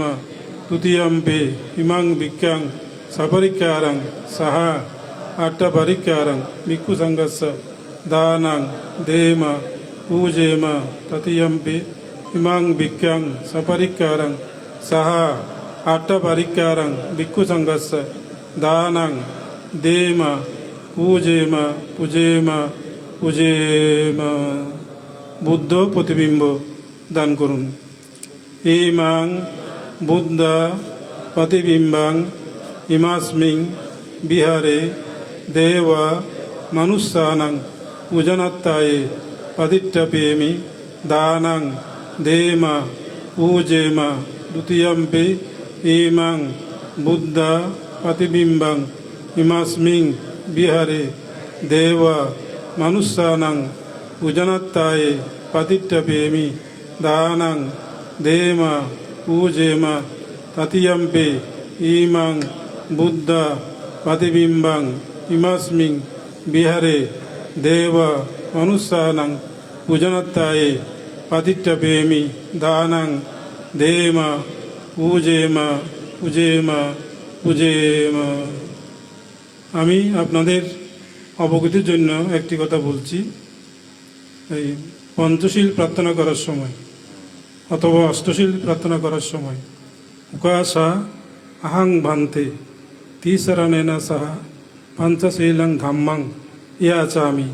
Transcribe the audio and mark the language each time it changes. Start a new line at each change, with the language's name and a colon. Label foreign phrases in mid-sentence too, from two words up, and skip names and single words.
Pali: তুতীয়ম্পে ইমাং ভিক্ষাং সপরিকারং সহ অট্টপরিকারং ভিক্ষুসঙ্গস্য দানাং দেম পূজেম ততীয়ম্পে ইমাং ভিক্ষাং সপরিকারং সহ অট্টপরিকারং ভিক্ষুসঙ্গস্য দানাং দেম পূজেম পূজেম।
Bangla: বুদ্ধ প্রতিবিম্ব দান করুন।
Pali: ইমাং বুদ্ধ প্রতিবিম্বাং ইমাস্মিং বিহারে দেব মনুষ্যানাং পূজনাত্তায়ে পদিট্টপেমি দানাং দেম পূজেম দ্বিতীয়ম্পি ইমাং বুদ্ধ প্রতিবিম্বাং ইমাস্মিং বিহারে দেব মনুষ্যানাং पूजनत्ताये पतिट्टपेमि दानं देम पूजेम ततियम्पे इमं बुद्ध प्रतिबिम्बं इमस्मिं विहरे देव मनुष्यानं पूजनत्ताये पतिट्टपेमि दानं देम पूजेम पूजेम पूजेम।
Bangla: আমি আপনাদের অবগতির জন্য একটি কথা বলছি। এই পঞ্চশীল প্রার্থনা করার সময় অথবা অষ্টশীল প্রার্থনা করার সময়
Pali: উকাশা আহাং ভান্তে তিসরণেনা সাহা পঞ্চশীলং ধাম্মাং ইয়া চামি।